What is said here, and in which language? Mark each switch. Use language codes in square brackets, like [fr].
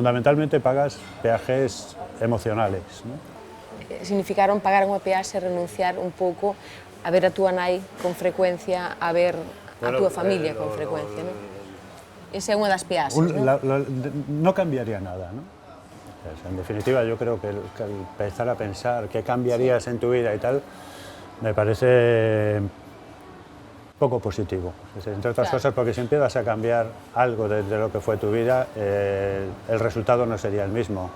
[es] Fundamentalmente pagas peajes emocionales, ¿no? [gl] Significaron pagar unha peaxe e renunciar un pouco a ver a túa nai con frecuencia, a ver a túa familia con frecuencia, non? Esa é unha das peaxes, non? [es] No cambiaría nada, ¿no? En definitiva, yo creo que el empezar a pensar qué cambiarías en tu vida y tal, me parece poco positivo. Entre otras cosas, porque si empiezas a cambiar algo de lo que fue tu vida, el resultado no sería el mismo.